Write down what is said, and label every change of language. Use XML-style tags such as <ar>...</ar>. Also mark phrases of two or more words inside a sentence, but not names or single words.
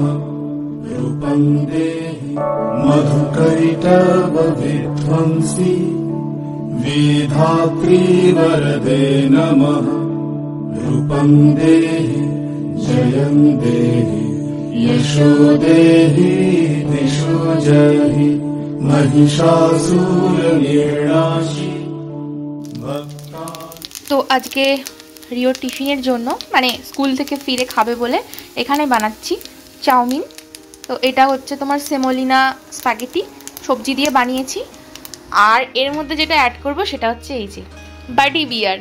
<sa>रूपं देहि मधुकैटव विध्वंसी वेधात्री वरदे नमः। रूपं देहि जयं देहि यशो देहि दिशो जहि। महिषासुरनिर्णाशि भक्ता।</sa> <bn>তো আজকে রিওর টিফিনের জন্য মানে স্কুল থেকে ফিরে খাবে বলে এখানে বানাচ্ছি চাউমিন। তো এটা হচ্ছে তোমার</bn> <en>semolina spaghetti</en> <bn>সবজি দিয়ে বানিয়েছি। আর এর মধ্যে যেটা অ্যাড করব সেটা হচ্ছে এই যে বাডি বিয়ার।</bn>